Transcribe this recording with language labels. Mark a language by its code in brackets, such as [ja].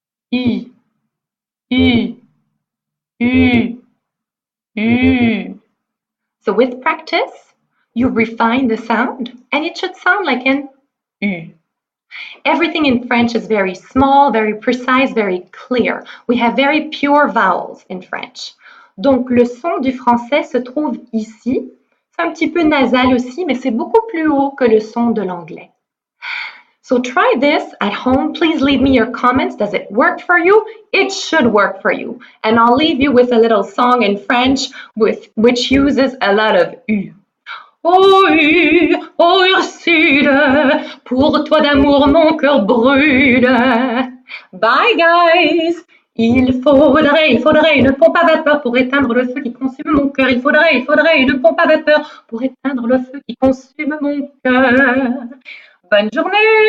[en] E, E, E, E. So with practice, you refine the sound and it should sound like an U. Everything in French is very small, very precise, very clear. We have very pure vowels in French. [fr] Donc le son du français se trouve ici. C'est un petit peu nasal aussi, mais c'est beaucoup plus haut que le son de l'anglais. [en] So try this at home. Please leave me your comments. Does it work for you? It should work for you. And I'll leave you with a little song in French which uses a lot of U. [fr] Oh U, oh Ursule, pour toi d'amour mon cœur brûle. [en] Bye guys! [fr] Il faudrait une pompe à vapeur pour éteindre le feu qui consume mon cœur. Il faudrait une pompe à vapeur pour éteindre le feu qui consume mon cœur. Bonne journée!